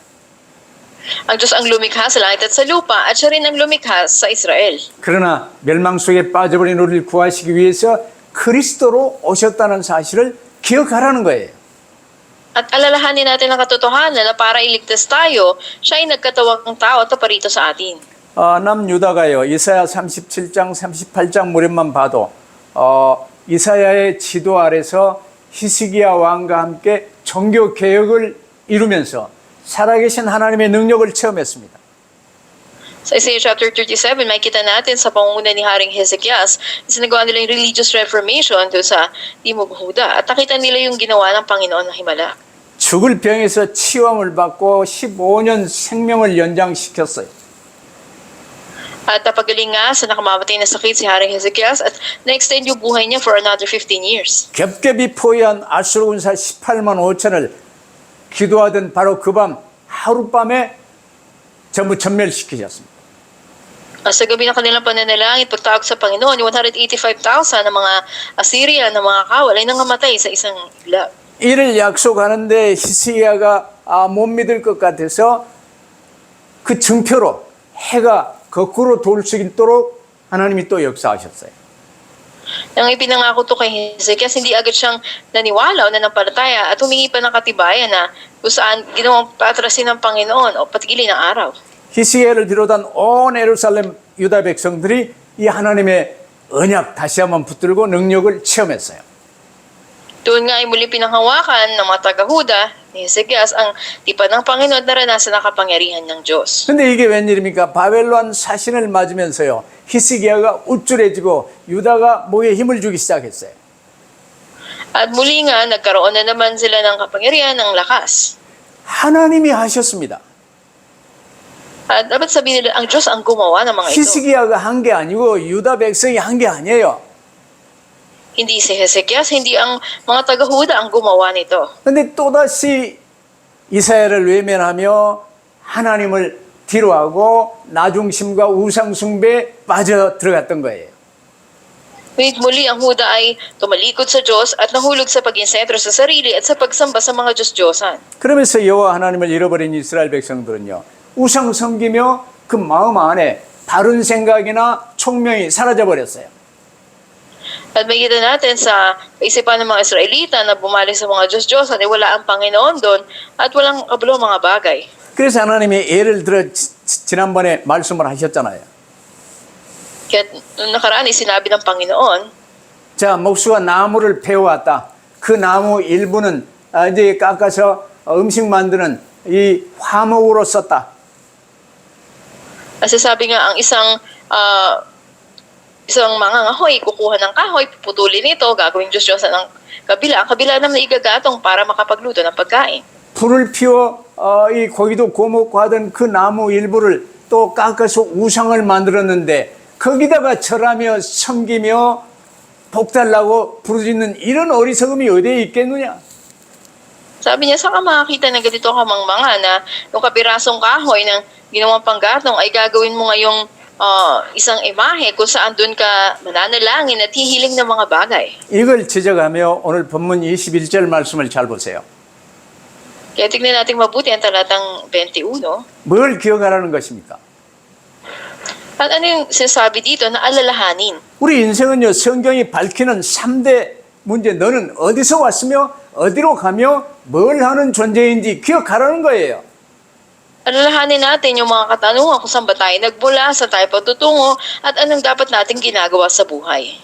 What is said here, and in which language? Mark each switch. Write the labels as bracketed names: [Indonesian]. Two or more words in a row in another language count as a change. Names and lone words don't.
[Filipino] Ang Diyos ang lumikha sa langit at sa lupa at siya rin ang lumikha sa Israel. [Korean] 그러나 멸망 속에 빠져버린 우리를 구하시기 위해서 그리스도로 오셨다는 사실을 기억하라는 거예요. [Filipino] At alalahanin natin ang katotohanan na para iligtas tayo, siya ay nagkatawang tao at parito sa atin. [Korean] 남유다가요. 이사야 37장 38장 무렵만 봐도 이사야의 지도 아래서 히스기야 왕과 함께 종교 개혁을 이루면서 살아계신 하나님의 능력을 체험했습니다. [Filipino] Sa Isaiah chapter 37, makita natin sa pangunguna ni Haring Hezekias, isinagawa nila yung [English] religious reformation [Filipino] doon sa Timog Huda at nakita nila yung ginawa ng Panginoon ng Himala. [Korean] 죽을 병에서 치유함을 받고 15년 생명을 연장시켰어요. [Filipino] At napagaling nga sa nakamamatay na sakit si Haring Hezekias at na-extend yung buhay niya [English] for another 15 years. [Korean] 겹겹이 포위한 아수르 군사 18만 5천을 기도하던 바로 그 밤 하룻밤에 전부 전멸시키셨습니다. [Filipino] Sa gabi ng kanilang pananalangin, pagtawag sa Panginoon, yung 185,000 ng mga Assyrian, ng mga kawal ay nangamatay sa isang iglap. [Korean] 이를 약속하는데 히스기야가 못 믿을 것 같아서 그 증표로 해가 거꾸로 돌 수 있도록 하나님이 또 역사하셨어요. [Filipino] Nang ipinangako to kay Hezekias, hindi agad siyang naniwala o nanampalataya at humingi pa ng katibayan na kung saan ginawang patrasin ng Panginoon o patigilin ng araw. [Korean] 히스기야를 비롯한 온 예루살렘 유다 백성들이 이 하나님의 언약 다시 한번 붙들고 능력을 체험했어요. [Filipino] Doon nga ay muli pinanghawakan ng mga taga-Huda ni Hezekias ang tipan ng Panginoon at naranasan ang kapangyarihan ng Diyos. [Korean] 근데 이게 웬일입니까? 바벨론 사신을 맞으면서요. 히스기야가 우쭐해지고 유다가 목에 힘을 주기 시작했어요. [Filipino] At muli nga, nagkaroon na naman sila ng kapangyarihan ng lakas. [Korean] 하나님이 하셨습니다. [Filipino] At dapat sabihin nila, ang Diyos ang gumawa ng mga ito. [Korean] 히스기야가 한 게 아니고 유다 백성이 한 게 아니에요. [Filipino] Hindi si Hezekias, hindi ang mga taga-Huda ang gumawa nito. [Korean] 근데 또다시 이사야를 외면하며 하나님을 뒤로하고 나중심과 우상숭배에 빠져 들어갔던 거예요. [Filipino] Ngunit muli ang Huda ay tumalikod sa Diyos at nahulog sa paging sentro sa sarili at sa pagsamba sa mga Diyos-Diyosan. [Korean] 그러면서 여호와 하나님을 잃어버린 이스라엘 백성들은요. 우상 섬기며 그 마음 안에 다른 생각이나 총명이 사라져 버렸어요. [Filipino] At makikita natin sa isipan ng mga Israelita na bumalik sa mga Diyos-Diyosan, wala ang Panginoon doon at walang kabulong mga bagay. [Korean] 그래서 하나님이 예를 들어 지난번에 말씀을 하셨잖아요. [Filipino] Kaya nung nakaraan, sinabi ng Panginoon, [Korean] 자, 목수가 나무를 베어왔다. 그 나무 일부는 이제 깎아서 음식 만드는 이 화목으로 썼다. [Filipino] kasi sabi nga ang isang mangangahoy, kukuha ng kahoy, puputulin ito, gagawing Diyos-Diyosan ng kabila. Ang kabila naman igagatong para makapagluto ng pagkain. [Korean] 불을 피워 이 고기도 구워먹고 하던 그 나무 일부를 또 깎아서 우상을 만들었는데 거기다가 절하며 섬기며 복달라고 부르짖는 이런 어리석음이 어디에 있겠느냐? [Filipino] Sabi niya, saan ka makakita ng ganito kamangmanga na yung kapirasong kahoy ng ginawang panggatong ay gagawin mo ngayong isang imahe kung saan doon ka mananalangin at hihiling ng mga bagay. [Korean] 이걸 지적하며 오늘 본문 21절 말씀을 잘 보세요. [Filipino] Kaya tignan natin mabuti ang talatang 21. [Korean] 뭘 기억하라는 것입니까? [Filipino] At ano yung sinasabi dito na alalahanin? [Korean] 우리 인생은요, 성경이 밝히는 3대 문제, 너는 어디서 왔으며 어디로 가며 뭘 하는 존재인지 기억하라는 거예요. [Filipino] Alalahanin natin yung mga katanungan kung saan ba tayo nagmula, saan tayo patutungo, at anong dapat natin ginagawa sa buhay.